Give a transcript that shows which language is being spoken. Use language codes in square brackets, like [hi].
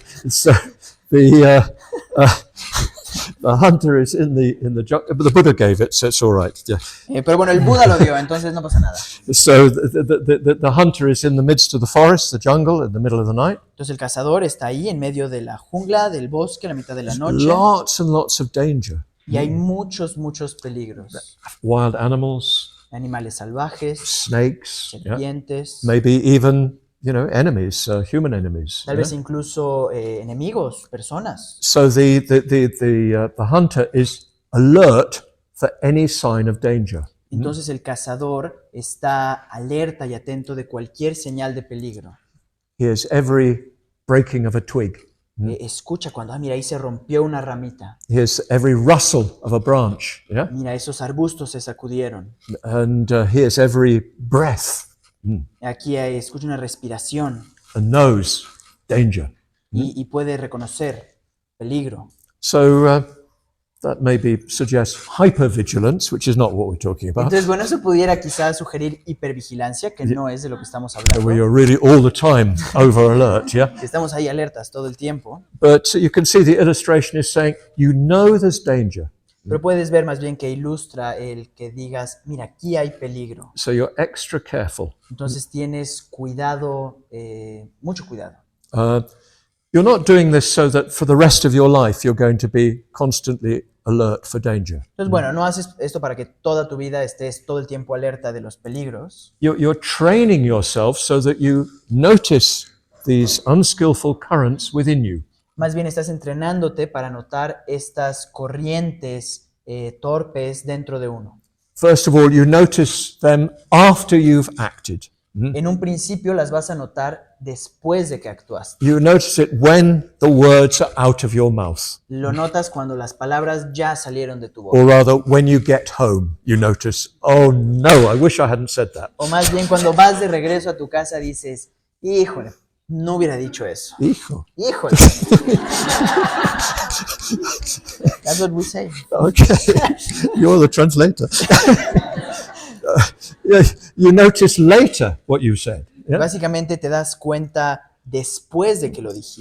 [en] So the hunter is in the jungle. But the Buddha gave it, so it's all right. Yeah. [es] Pero bueno, el Buda lo dio, entonces no pasa nada. [en] So the hunter is in the midst of the forest, the jungle, in the middle of the night. [es] Entonces el cazador está ahí en medio de la jungla, del bosque, a la mitad de la noche. [en] Lots and lots of danger. [es] Y hay muchos peligros. [en] Wild animals, [es] Animales salvajes, [en] snakes, yeah. [es] serpientes, [en] Maybe even enemies, human enemies. [es] tal vez incluso enemigos, personas. [en] So the hunter is alert for any sign of danger. [es] Entonces el cazador está alerta y atento de cualquier señal de peligro. [en] He hears every breaking of a twig. [es] Escucha cuando, mira, ahí se rompió una ramita. [en] He hears every rustle of a branch. Yeah, [es] Mira, esos arbustos se sacudieron. [en] and hears every breath [es] Aquí escucha una respiración [en] and knows danger. [es] y puede reconocer peligro. [en] So that maybe suggests hypervigilance, which is not what we're talking about. [es] Entonces, bueno, eso pudiera quizás sugerir hipervigilancia, que no es de lo que estamos hablando. [en] Where you're really all the time over alert, yeah? [es] Que estamos ahí alertas todo el tiempo. [en] But you can see the illustration is saying, you know there's danger. [es] Pero puedes ver más bien que ilustra el que digas, mira, aquí hay peligro. [en] So you're extra careful. [es] Entonces tienes cuidado, mucho cuidado. [en] You're not doing this so that for the rest of your life you're going to be constantly alert for danger. [es] Entonces, bueno, no haces esto para que toda tu vida estés todo el tiempo alerta de los peligros. [en] You're training yourself so that you notice these unskillful currents within you. [es] Más bien estás entrenándote para notar estas corrientes torpes dentro de uno. [en] First of all, you notice them after you've acted. [es] En un principio las vas a notar después de que actuaste. [en] You notice it when the words are out of your mouth. [es] Lo notas cuando las palabras ya salieron de tu boca. [en] Or rather, when you get home, you notice, oh no, I wish I hadn't said that. [es] O más bien cuando vas de regreso a tu casa dices, híjole, no hubiera dicho eso. Hijo. Híjole. [en] That's what we say. Okay, you're the translator. You notice later what you said. Yeah? [es] Básicamente te das cuenta después de que lo dijiste.